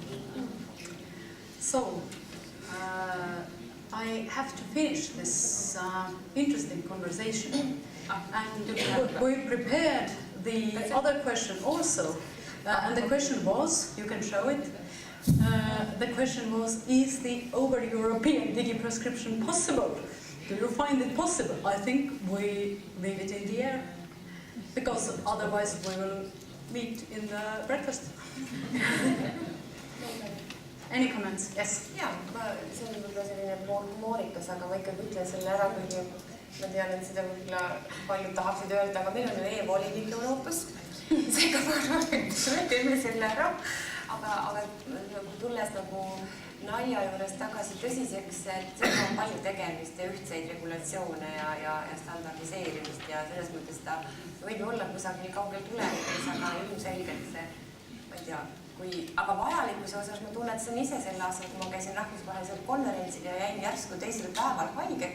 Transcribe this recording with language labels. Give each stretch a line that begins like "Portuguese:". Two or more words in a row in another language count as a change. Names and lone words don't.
English: So, I have to finish this interesting conversation, and we prepared the other question also, and the question was, you can show it, the question was, is the over-European digi-prescription possible? Do you find it possible? I think we leave it in the air, because otherwise we will meet in the breakfast. Any comments? Yes.
Estonian: Jaa, see on võib-olla selline moorikas, aga ma ikkagi ütlen selle ära, kuigi ma tean, et seda võib-olla paljud tahaksid öelda, aga meil on ju e-volinik Euroopas. Seega ma arvan, et me teeme selle ära. Aga tulles nagu nalja juures tagasi tõsiseks, et siin on palju tegemist ja ühtseid regulatsioone ja standardiseerimist ja selles mõttes ta võib olla kusagil kaugel tulevikus, aga ilmselgelt see, ma ei tea, aga vajalikkuse osas ma tunnetasin ise sel aastal, kui ma käisin rahvusvahelisel konverentsil ja jäin järsku teisel päeval haigeks.